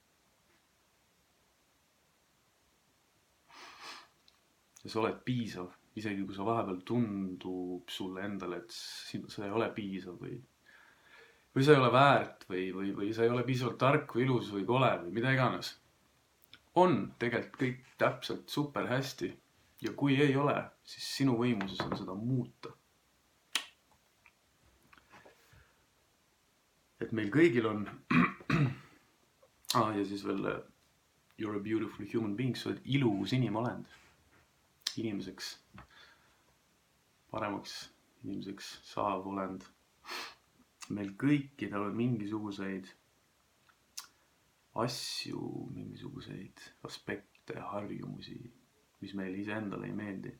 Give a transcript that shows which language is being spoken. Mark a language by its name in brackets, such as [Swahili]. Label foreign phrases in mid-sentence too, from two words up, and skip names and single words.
[Estonian] Ja sa oled piisav, isegi kui sa vahepeal tundub sulle endale, et sa ei ole piisav või sa ei ole väärt või sa ei ole piisavalt tark või ilus või kole või mida iganes. On tegelikult kõik täpselt super hästi ja kui ei ole, siis sinu võimuses on seda muuta. Et meil kõigil on ja siis veel [English] you're a beautiful human being, [Estonian] sa oled ilus inimolend. Inimeseks, paremaks inimeseks saav olend. Meil kõikidel on mingisuguseid asju, mingisuguseid aspekte, harjumusi, mis meil iseendale ei meeldi.